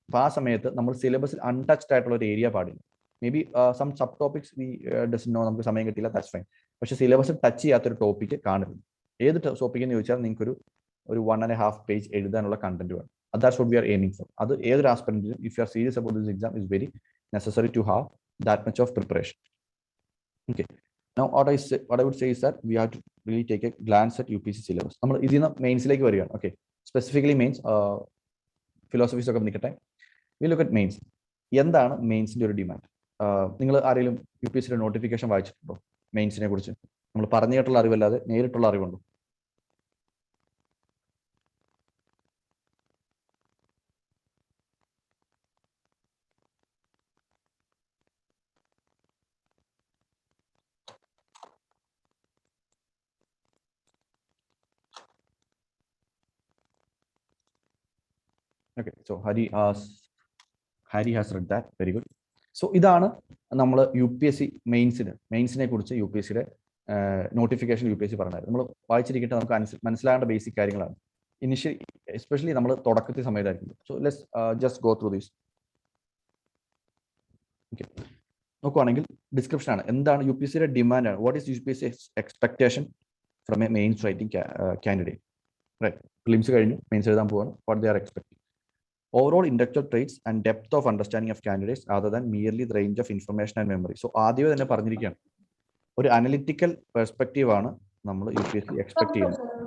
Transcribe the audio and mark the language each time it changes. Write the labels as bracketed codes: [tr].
[ml] അപ്പോൾ ആ സമയത്ത് നമ്മൾ സിലബസിൽ അൺടച്ച്ഡ് ആയിട്ടുള്ള ഒരു ഏരിയ പാടില്ല. [en] maybe some subtopics we doesn't know, [ml] നമുക്ക് സമയം കിട്ടില്ല, [en] That's fine. [ml] പക്ഷേ സിലബസിൽ ടച്ച് ചെയ്യാത്തൊരു ടോപ്പിക്ക് കാണരുത്. ഏത് ടോപ്പിക് എന്ന് ചോദിച്ചാൽ നിങ്ങൾക്ക് ഒരു 1.5 page എഴുതാനുള്ള കണ്ടന്റ് വേണം. [en] That's what we are aiming for. [ml] അത് ഏതൊരു ആസ്പിറന്റിനും [en] If you are serious about this exam is very necessary to have that much of preparation. Okay. Now what I would say is that we have to really take a glance at UPSC syllabus. [ml] നമ്മൾ ഇതിന് മെയിൻസിലേക്ക് വരികയാണ്. Okay, specifically mains philosophies ഒക്കെ നിൽക്കട്ടെ. [en] We look at mains. [ml] എന്താണ് മെയിൻസിന്റെ ഒരു demand? നിങ്ങൾ ആരെങ്കിലും UPSCയുടെ notification വായിച്ചിട്ടുണ്ടോ മെയിൻസിനെ കുറിച്ച്? നമ്മൾ പറഞ്ഞു കേട്ടുള്ള അറിവല്ലാതെ നേരിട്ടുള്ള അറിവുണ്ടോ? [en] Okay, so Hari has read that. Very good. [ml] So ഇതാണ് നമ്മൾ UPSC മെയിൻസിനെ കുറിച്ച് UPSCയുടെ നോട്ടിഫിക്കേഷൻ UPSC പറഞ്ഞായിരുന്നു. നമ്മൾ വായിച്ചിരിക്കട്ടെ, നമുക്ക് മനസ്സിലാകേണ്ട ബേസിക് കാര്യങ്ങളാണ്. ഇനിഷ്യലി എസ്പെഷ്യലി നമ്മൾ തുടക്കത്തിൽ സമയത്തായിരിക്കും. [en] So let's just go through these. [ml] Okay, നോക്കുവാണെങ്കിൽ ഡിസ്ക്രിപ്ഷൻ ആണ്. എന്താണ് UPSCയുടെ ഡിമാൻഡ് ആണ്? [en] What is UPSC expectation from a mains writing candidate? [ml] Right, prelims കഴിഞ്ഞു, മെയിൻസ് എഴുതാൻ പോവാണ്. [en] What they are expecting? Overall intellectual traits and depth of understanding of candidates other than merely the range of information and memory. [ml] So ആദ്യമേ തന്നെ പറഞ്ഞിരിക്കുകയാണ്, ഒരു analytical perspective ആണ് നമ്മൾ UPSC expect ചെയ്യുന്നത്.